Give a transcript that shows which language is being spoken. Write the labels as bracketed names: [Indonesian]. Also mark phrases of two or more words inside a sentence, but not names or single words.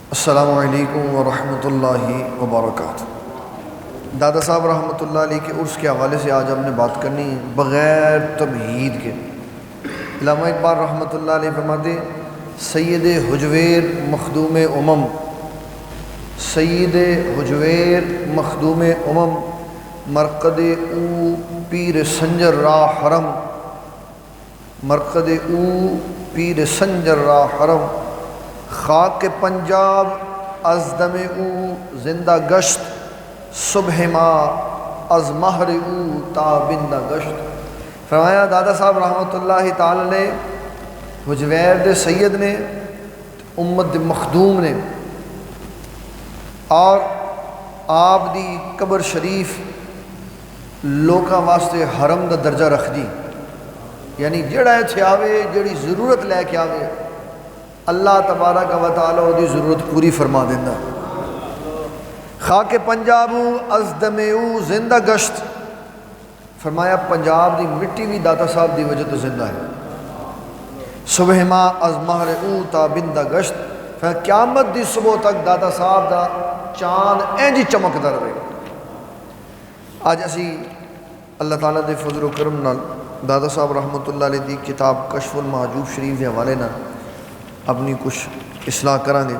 [Arabic] السلام علیکم ورحمۃ اللہ وبرکاتہ۔ [Urdu] دادا صاحب [Arabic] رحمۃ اللہ علیہ [Urdu] کے عرس کے حوالے سے آج ہم نے بات کرنی بغیر تمہید کے۔ علامہ اقبال رحمۃ اللہ علیہ فرماتے [Persian] سید حجویر مخدوم امم، سید حجویر مخدوم امم، مرقد او پیر سنجر را حرم، مرقد او پیر سنجر را حرم، خاک پنجاب از دم او زندہ گشت، صبح ما از مہر او تابندہ گشت۔ [Punjabi] فرمایا دادا صاحب [Arabic] رحمۃ اللہ تعالی علیہ [Punjabi] حجویر دے سید نے، امت دے مخدوم نے، اور آپ دی قبر شریف لوکاں واسطے حرم دا درجہ رکھ دی، یعنی جڑا اتھے آوے جڑی ضرورت لے کے آوے اللہ تبارک و تعالی دی ضرورت پوری فرما دینا۔ [Persian] خاک پنجاب از دم او زندہ گشت، [Punjabi] فرمایا پنجاب دی مٹی بھی داتا صاحب دی وجہ تو زندہ ہے۔ [Persian] صبح ما از مہر او تابندہ گشت، [Punjabi] فرمایا قیامت دی صبح تک داتا صاحب دا چاند اینجی چمکدا رہے۔ آج اسی اللہ تعالیٰ دے فضل و کرم نال دادا صاحب [Arabic] رحمۃ اللہ علیہ [Punjabi] دی کتاب کشف المحجوب شریف دے حوالے نال [Urdu] اپنی کچھ اصلاح کریں گے۔